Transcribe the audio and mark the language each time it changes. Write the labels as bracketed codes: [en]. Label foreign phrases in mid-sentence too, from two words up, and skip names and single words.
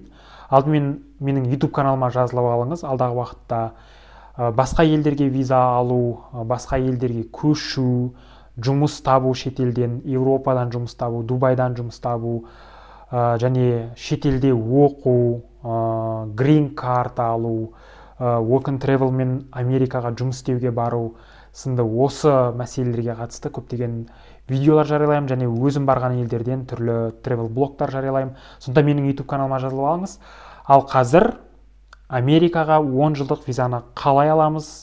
[kk] Алдымен менің YouTube каналыма жазылып алыңыз. Алдағы уақытта басқа елдерге виза алу, басқа елдерге көшу, жұмыс табу шетелден, Еуропадан жұмыс табу, Дубайдан жұмыс табу, және шетелде оқу, [en] green card [kk] алу, [en] work and travel [kk] мен Америкаға жұмыс істеуге бару сынды осы мәселелерге қатысты көптеген видеолар жариялаймын, және өзім барған елдерден түрлі travel блогтар жариялаймын. Сонда менің YouTube каналыма жазылып алыңыз. Ал қазір Америкаға 10 жылдық визаны қалай аламыз?